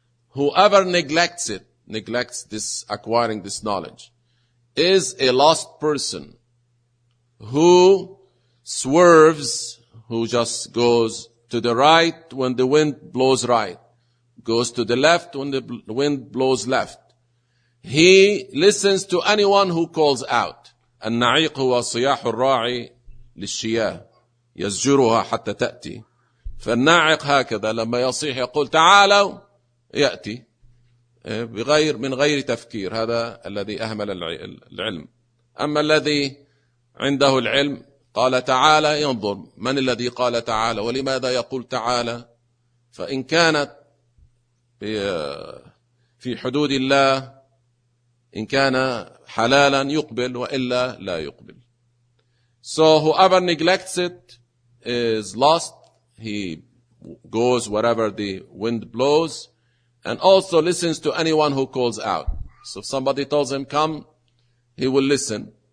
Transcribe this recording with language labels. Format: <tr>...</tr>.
<en>whoever neglects it neglects this acquiring this knowledge is a lost person who swerves, who just goes to the right when the wind blows right, goes to the left when the wind blows left. He listens to anyone who calls out.</en> <ar>النعيق هو صياح الراعي للشياه يزجرها حتى تأتي. فالناعق هكذا لما يصيح يقول تعالوا يأتي بغير من غير تفكير هذا الذي أهمل العلم. أما الذي عنده العلم قال تعالى ينظر من الذي قال تعالى ولماذا يقول تعالى فإن كانت في حدود الله إن كان حلالا يقبل وإلا لا يقبل</ar> <en>So whoever neglects it is lost He goes wherever the wind blows And also listens to anyone who calls out So if somebody tells him come He will listen</en>